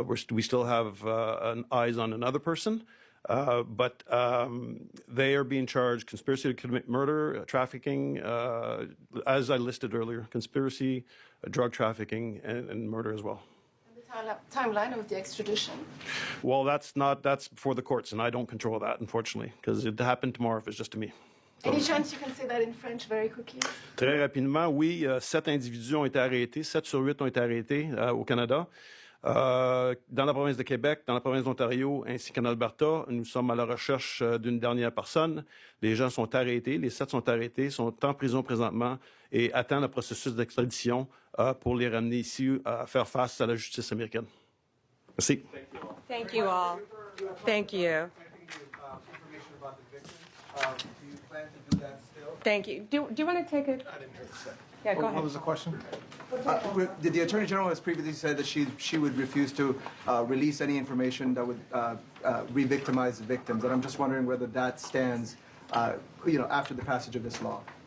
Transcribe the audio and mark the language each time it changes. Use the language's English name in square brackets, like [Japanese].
[English] We still have eyes on another person. But they are being charged conspiracy to commit murder, trafficking, as I listed earlier, conspiracy, drug trafficking, and murder as well. And the timeline of the extradition? Well, that's before the courts, and I don't control that, unfortunately, because it happened tomorrow if it's just to me. Any chance you can say that in French very quickly? [French] Très rapidement, oui, 7 individus ont été arrêtés, 7 sur 8 ont été arrêtés au Canada. Dans la province de Québec, dans la province d'Ontario, ainsi qu'en Alberta, nous sommes à la recherche d'une dernière personne. Les gens sont arrêtés, les 7 sont arrêtés, sont en prison présentement et attendent le processus d'extradition pour les ramener ici à faire face à la justice américaine. Merci. [English] Thank you all. Thank you. Do you plan to do that still? Thank you. Do you want to take it? I didn't hear the second. Yeah, go ahead. What was the question? The Attorney General has previously said that she would refuse to release any information that would re-victimize the victims, and I'm just wondering whether that stands, after the passage of this law.